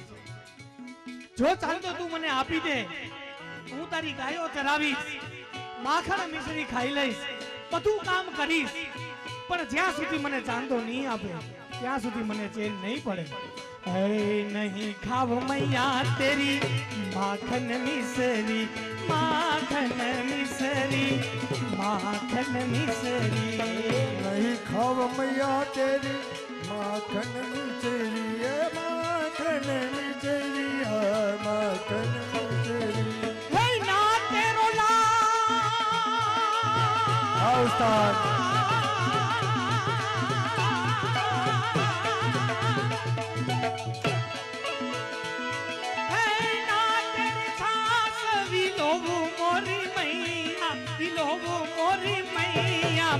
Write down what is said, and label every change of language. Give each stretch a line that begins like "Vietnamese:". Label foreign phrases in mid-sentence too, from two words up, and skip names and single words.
Gujarati: જો ચાંદો તું મને આપી દે, હું તારી ગાયો ચરાવીશ, માખણ મિશ્રી ખાઈ લઈશ, બધું કામ કરીશ. પણ જ્યાં સુધી મને ચાંદો નહીં આપે ત્યાં સુધી મને ચેન નહીં પડે.
Hindi: हे नहीं खाव मैया तेरी माखन मिश्री, माखन मिश्री, माखन मिश्री. नहीं खाव मैया तेरी माखन मिचरी, ये माखन मिचरी, माखन मिचरी. हे ना तेरो हाँ उस्ताद. हे ना तेरी छास विलोवुं मोरी मैया, विलोवुं मोरी मैया.